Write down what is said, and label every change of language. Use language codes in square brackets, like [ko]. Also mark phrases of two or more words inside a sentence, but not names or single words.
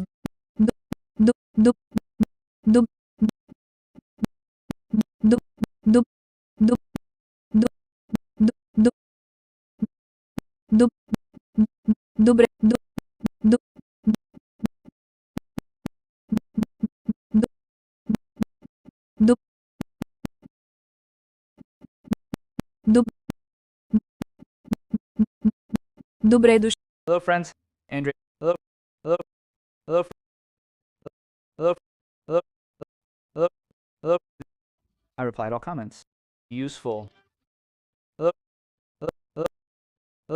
[bg] Доб- доб- доб- доб- доб- доб- доб- доб- доб- Добре. Доб- доб- доб- доб- Добре дошли. [en] Hello, friends. Andre. Hello. Hello. Hello. Hello. Hello. Hello. Hello. I replied all comments. Useful. Hello. Hello. Hello.